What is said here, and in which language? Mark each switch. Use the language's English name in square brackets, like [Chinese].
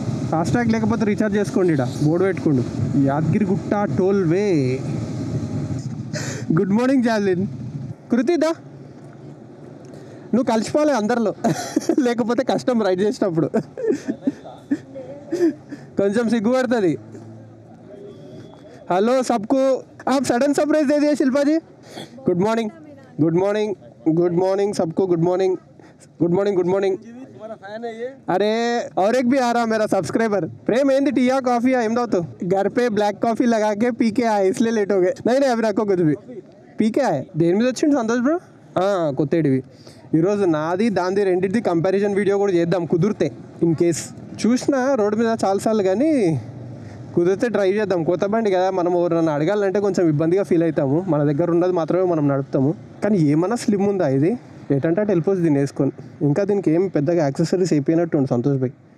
[Telugu] ఫాస్ట్రాగ్ లేకపోతే రీఛార్జ్ చేసుకోండి. ఇక్కడ బోర్డు పెట్టుకోండు, యాదగిరిగుట్ట టోల్ వే. Good morning జాలిన్. కృతిదా నువ్వు కలిసిపోవాలి అందరిలో, లేకపోతే కష్టం రైడ్ చేసినప్పుడు. కొంచెం సిగ్గుపడుతుంది. [Hindi] హలో సబ్కు आप सडन सरप्राइज दे दिए शिल्पा जी. Good morning good morning good morning सबको. Good morning good morning good morning. अरे और एक भी आ रहा मेरा सब्सक्राइबर. [Telugu] प्रेम ఏంది టీయా కాఫీయా ఏం తాగుతావు? [Hindi] घर पे ब्लैक कॉफी लगा के पी के आए इसलिए लेट हो गए. नहीं नहीं अभी रखो कुछ भी पी के आए. [Telugu] దేని మీద వచ్చింది సంతోష్ బ్రో? కొత్తడివి. ఈరోజు నాది దాంది రెండింటిది కంపారిజన్ వీడియో కూడా చేద్దాం కుదిరితే. ఇన్ కేస్ చూసిన రోడ్డు మీద చాలాసార్లు, కానీ కుదిరితే ట్రై చేద్దాం. కొత్త బండి కదా, మనం ఎవరైనా అడగాలంటే కొంచెం ఇబ్బందిగా ఫీల్ అవుతాము. మన దగ్గర ఉన్నది మాత్రమే మనం నడుపుతాము. కానీ ఏమన్నా స్లిమ్ ఉందా ఇది? ఏంటంటే అటు వెళ్ళిపోతుంది దీన్ని వేసుకొని. ఇంకా దీనికి ఏం పెద్దగా యాక్సెసరీస్ అయిపోయినట్టు ఉంది సంతోష్ భాయ్.